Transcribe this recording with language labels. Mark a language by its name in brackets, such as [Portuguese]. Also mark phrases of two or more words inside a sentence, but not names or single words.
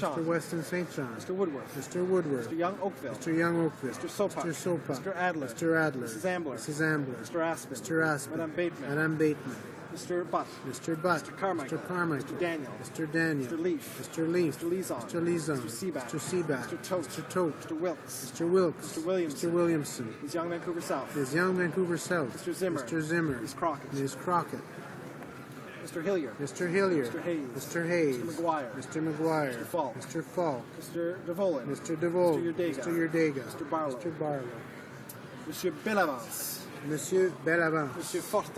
[English] Weston St. John. Mr. Woodworth. Mr. Woodworth. Mr. Young Oakville. Mr. Young Oakville. Mr. Sopak. Mr. Sopak. Mr. Adler. Mr. Adler. Mrs. Ambler. Mrs. Ambler. Mr. Aspin. Mr. Aspin. Madame Bateman. Madame Bateman. Mr. Butt. Mr. Butt. Mr. Carmichael. Mr. Carmichael. Mr. Daniel. Mr. Daniel. Mr. Leaf. Mr. Leaf. Mr. Lezon. Mr. Lezon. Mr. Seaback. Mr. Seaback. Mr. Tote. Mr. Tote. Mr. Wilkes. Mr. Wilkes. Mr. Williamson. Mr. Williamson. Ms. Young Vancouver South. Ms. Young Vancouver South. Mr. Zimmer. Mr. Zimmer. Ms. Crockett. Ms. Crockett. Mr. Hillier. Mr. Hillier. Mr. Hayes. Mr. Hayes. Mr. McGuire. Mr. McGuire. Mr. Falk. Mr. Falk. Mr. DeVolin. Mr. DeVol. Mr. Yurdega. Mr. Yurdega. Mr. Barlow. Mr. Barlow. Monsieur Bellavance. Monsieur Bellavance. Monsieur Fortin.